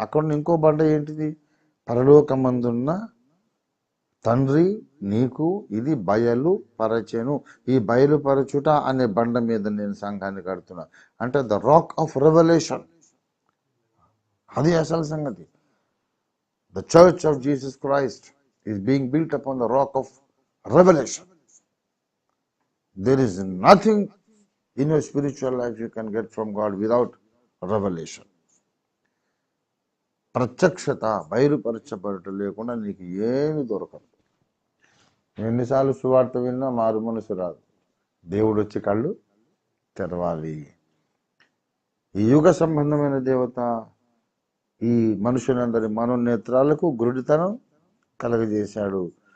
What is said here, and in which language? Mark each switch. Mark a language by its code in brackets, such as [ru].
[te] అక్కడ ఇంకో బండ ఏంటిది? పరలోకమందున్న తండ్రి నీకు ఇది బయలు పరచెను. ఈ బయలుపరచుట అనే బండ మీద నేను సంఘాన్ని కడుతున్నా. అంటే [en] the rock of revelation, [te] అది అసలు సంగతి. [en] The church of Jesus Christ is being built upon the rock of revelation. There is nothing in your spiritual life you can get from God without revelation. [te] ప్రత్యక్షత, బయలుపరచబడటం లేకుండా నీకు ఏమి దొరకదు. ఎన్నిసార్లు సువార్త విన్నా మారు మనసు రాదు. దేవుడు వచ్చి కళ్ళు తెరవాలి. ఈ యుగ సంబంధమైన దేవత ఈ మనుషులందరి మనోనేత్రాలకు గురుడితనం కలగజేశాడు.